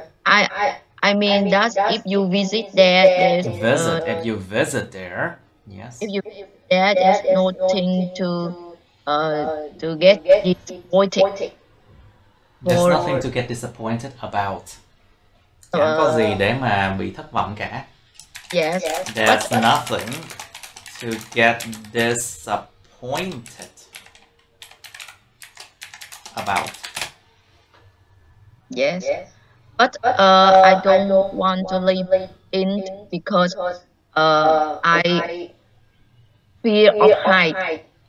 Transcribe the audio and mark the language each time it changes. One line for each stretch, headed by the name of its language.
English: I mean that if you visit there, if you visit there, yes. If you visit there, there's nothing to get disappointed. There's nothing to get disappointed about.
Vietnamese: Chẳng có gì để mà bị thất vọng cả.
English: Yes. There's nothing to get disappointed about. Yes. But I don't want to live in because I fear of height.